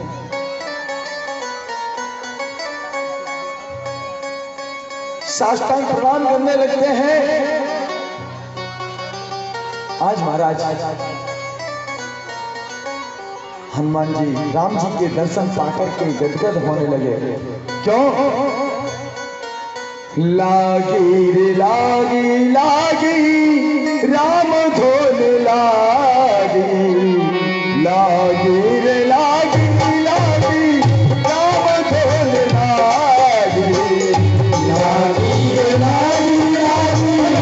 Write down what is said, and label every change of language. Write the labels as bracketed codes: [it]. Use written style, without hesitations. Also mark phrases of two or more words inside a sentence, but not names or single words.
[hi] साष्टांग प्रणाम करने लगते हैं। आज महाराज हनुमान जी राम जी के दर्शन पाकर के गदगद होने लगे। क्यों? लागी रे लागी लागी राम धोन लागी, लागी रे लागी लागी राम धोन लागी, लागी रे लागी लागी